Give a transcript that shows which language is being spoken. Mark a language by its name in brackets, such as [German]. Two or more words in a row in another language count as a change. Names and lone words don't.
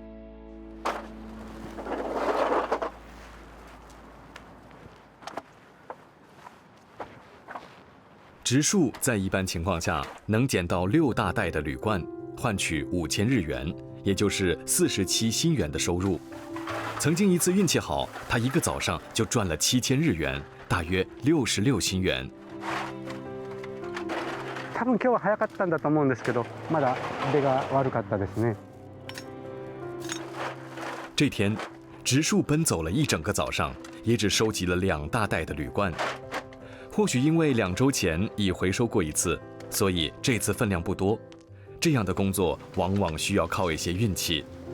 [Chinese] 植树在一般情况下能捡到6大袋的铝罐，换取5000日元，也就是47新元的收入。曾经一次运气好，他一个早上就赚了7000日元，大约66新元。 [Japanese] 多分今日は早かったんだと思うんですけど、まだ出が悪かったですね。 [Chinese] 这天，植树奔走了一整个早上，也只收集了2大袋的铝罐。或许因为2周前已回收过一次，所以这次分量不多。这样的工作往往需要靠一些运气。